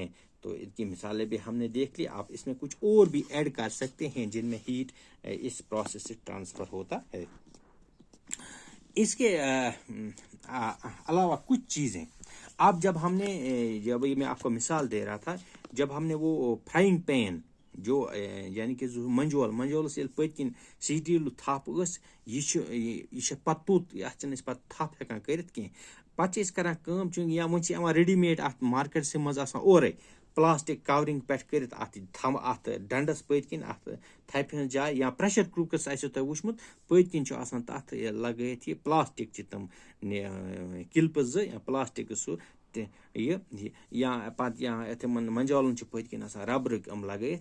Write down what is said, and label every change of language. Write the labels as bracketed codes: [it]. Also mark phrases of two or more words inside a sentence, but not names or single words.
[ur] تو ان کی مثالیں بھی ہم نے دیکھ لی. آپ اس میں کچھ اور بھی ایڈ کر سکتے ہیں جن میں ہیٹ اس پروسیس سے ٹرانسفر ہوتا ہے. اس کے علاوہ کچھ چیزیں اب جب میں آپ کو مثال دے رہا تھا, جب ہم نے وہ [en] frying pan [ur] جو یعنی کہ [ks] منجولس ییٚلہِ پٔتۍ کِنۍ سٹیٖلوٗ تھپھ ٲس, یہِ چھِ پَتہٕ توٚت, یَتھ چھِنہٕ أسۍ پَتہٕ تھپھ ہٮ۪کان کٔرِتھ کینٛہہ. پَتہٕ چھِ أسۍ کران کٲم, چوٗنٛکہِ یا وۄنۍ چھِ یِوان [en] ready made [ks] اَتھ مارکیٹسٕے منٛز آسان اورَے [en] plastic covering [ks] پٮ۪ٹھ کٔرِتھ اَتھ ڈنڈس پٔتۍ کِنۍ اَتھ تھپہِ ہٕنٛز جاے, یا پریشر کُکرس آسیو تۄہہِ وٕچھمُت پٔتۍ کِنۍ چھُ آسان تَتھ لگٲیِتھ یہِ پلاسٹِک چہِ تِم کِلپہٕ زٕ یا پلاسٹِک سُہ یا پَتہٕ یا تِمن منجولن چھِ پٔتۍ کِنۍ آسان ربرٕکۍ یِم لگٲیِتھ.